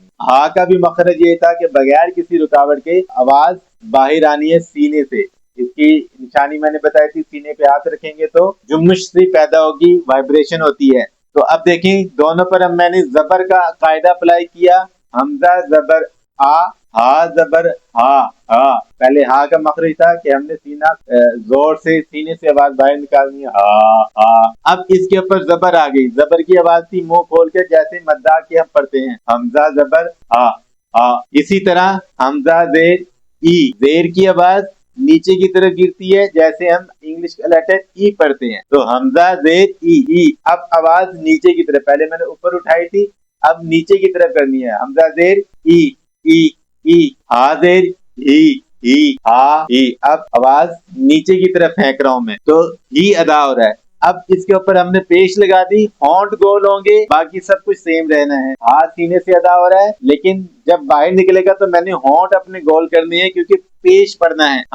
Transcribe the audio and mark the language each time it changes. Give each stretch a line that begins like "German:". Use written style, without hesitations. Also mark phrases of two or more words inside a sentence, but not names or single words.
Urdu: ہا کا بھی مخرج یہ تھا کہ بغیر کسی رکاوٹ کے آواز باہر آنی ہے سینے سے۔ اس کی نشانی میں نے بتائی تھی، سینے پہ ہاتھ رکھیں گے تو جمش سی پیدا ہوگی، وائبریشن ہوتی ہے۔ تو اب دیکھیں دونوں پر اب میں نے زبر کا قاعدہ اپلائی کیا، حمزہ زبر آ، ہا زبر ہا، ہا۔ پہلے ہا کا مخرج تھا کہ ہم نے سینہ زور سے سینے سے آواز باہر نکالنی ہے، ہا ہا۔ اب اس کے اوپر زبر آ گئی، زبر کی آواز تھی منہ کھول کے جیسے مداح کی ہم پڑھتے ہیں، حمزہ زبر ہا، ہا۔ اسی طرح حمزہ زیر ای، زیر کی آواز نیچے کی طرف گرتی ہے جیسے ہم انگلش کا لیٹر ای پڑھتے ہیں، تو حمزہ زیر ای، ای۔ اب آواز نیچے کی طرف، پہلے میں نے اوپر اٹھائی تھی، اب نیچے کی طرف کرنی ہے. حمزہ زیر ای ای ای، ہا زیر ہی ہی ہا ہی. اب آواز نیچے کی طرف پھینک رہا ہوں میں تو ہی ادا ہو رہا ہے. اب اس کے اوپر ہم نے پیش لگا دی، ہونٹ گول ہوں گے، باقی سب کچھ سیم رہنا ہے. ہا سینے سے ادا ہو رہا ہے، لیکن جب باہر نکلے گا تو میں نے ہونٹ اپنے گول کرنی ہے کیونکہ پیش پڑھنا ہے.